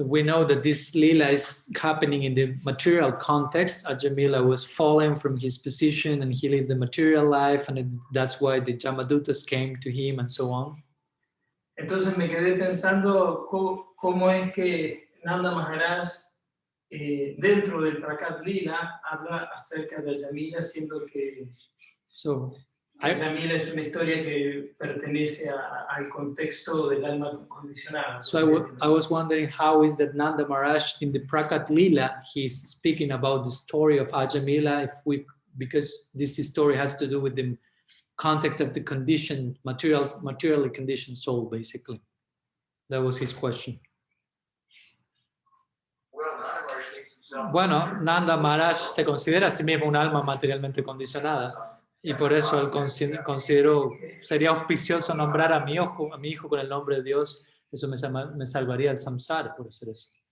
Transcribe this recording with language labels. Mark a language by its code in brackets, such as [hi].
[en] So we know that this lila is happening in the material context. Ajamila was fallen from his position and he lived the material life, and that's why the Jamadutas came to him and so on. [es] Entonces me quedé pensando cómo es que Nanda Maharaj dentro del Prakat Lila habla acerca de Ajamila, siendo que Ajamila es una historia que pertenece al contexto del alma condicionada. [en] So I was wondering how is that Nanda Maharaj in the Prakat Lila, he's speaking about the story of Ajamila, because this story has to do with the context of the conditioned, materially conditioned soul, basically. That was his question. [es] Bueno, Nanda Maharaj se considera a sí mismo un alma materialmente condicionada y por eso él consideró, sería auspicioso nombrar a mi hijo con el nombre de Dios, eso me salvaría del samsara por hacer eso.